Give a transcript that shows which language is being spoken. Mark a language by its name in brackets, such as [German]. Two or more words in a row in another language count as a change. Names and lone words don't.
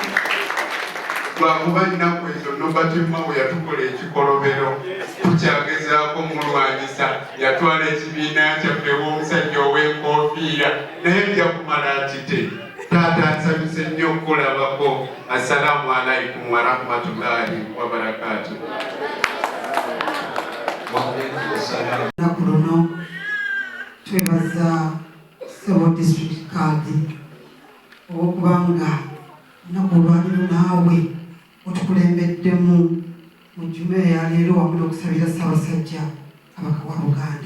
[Ganda] Lwakuba nnaku ezo Nobert Mao yatukola ekikolobero, tukyagezaako mulwanyisa, yatwala ekibiina kyaffe w'omusajja ow'enkofiira, naye nja kumala akite. Taata nsabise nnyo okulabako. [Arabic] السلام عليكم ورحمة الله وبركاته. [Ganda] Nakulono twebaza Sebo District Card okubanga nakulwaniro naawe otukulembeddemu mu juma ya leero wamu n'okusabira Ssaabasajja Kabaka wa Buganda.